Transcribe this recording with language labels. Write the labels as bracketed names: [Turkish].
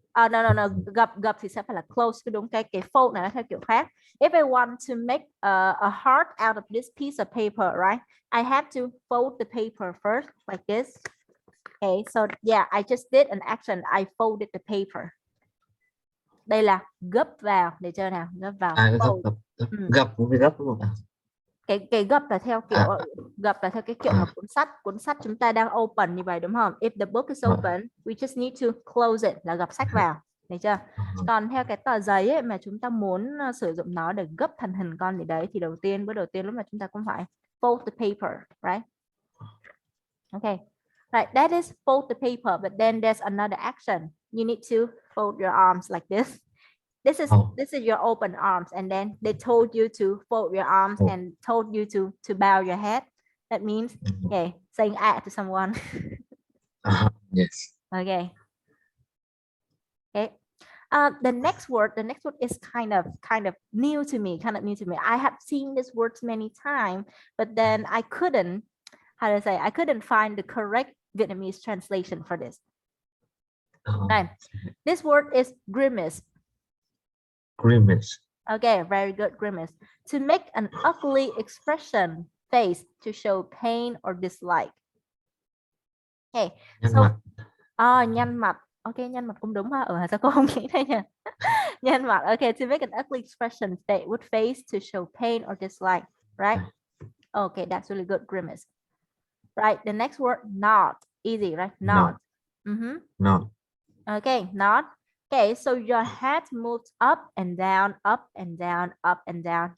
[Vietnamese] No, gập thì sẽ phải là close, cái đúng, cái fold này nó theo kiểu khác. [English] If I want to make a heart out of this piece of paper, right? I have to fold the paper first like this. Okay, so yeah, I just did an action. I folded the paper. [Vietnamese] Đây là gấp vào, để chơi nào, gấp vào. Gập gập gập cũng phải gấp đúng không ạ? Cái gập là theo kiểu gập là theo cái kiểu mà cuốn sách chúng ta đang open như vậy đúng không? [English] If the book is open, we just need to close it, [Vietnamese] là gập sách vào, được chưa? Còn theo cái tờ giấy ấy, mà chúng ta muốn sử dụng nó để gấp thành hình con gì đấy thì bước đầu tiên lúc mà chúng ta cũng phải [English] fold the paper, right? Okay, right, that is fold the paper, but then there's another action. You need to fold your arms like this. This is your open arms, and then they told you to fold your arms and told you to bow your head. That means okay, saying to someone. Yes. Okay. Okay. The next word is kind of new to me. I have seen this word many times, but then I couldn't, I couldn't find the correct Vietnamese translation for this. Right. This word is grimace. Grimace. Okay, very good, grimace. To make an ugly expression face to show pain or dislike. [Vietnamese] Okay, so nhăn mặt. Okay, nhăn mặt cũng đúng ha. Sao cô không nghĩ thế nhỉ? Nhăn mặt. [English] Okay, to make an ugly expression with face to show pain or dislike, right? Okay, that's really good, grimace. Right, the next word, nod. Easy, right? Nod. Nod. Okay, nod. Okay, so your head moves up and down, up and down, up and down.